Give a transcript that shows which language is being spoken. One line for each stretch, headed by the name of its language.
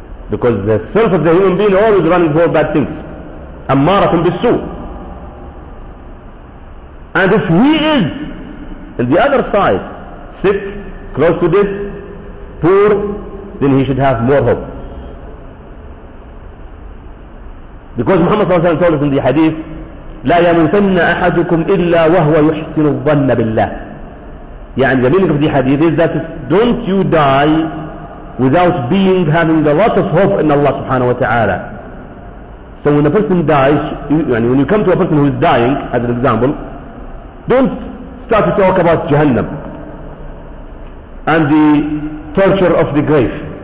English: Because the self of the human being always running for bad things. Ammaratun bis-su. And if he is on the other side, sick, close to death, poor, then he should have more hope. Because Muhammad صلى الله عليه وسلم told us in the hadith,
Arabic: لا يموتن أحدكم إلا وهو يحسن الظن بالله. يعني
English: the meaning of the hadith is that don't you die without being having a lot of hope in Allah subhanahu wa ta'ala. So when a person dies, when you come to a person who is dying, as an example, don't start to talk about Jahannam and the torture of the grave.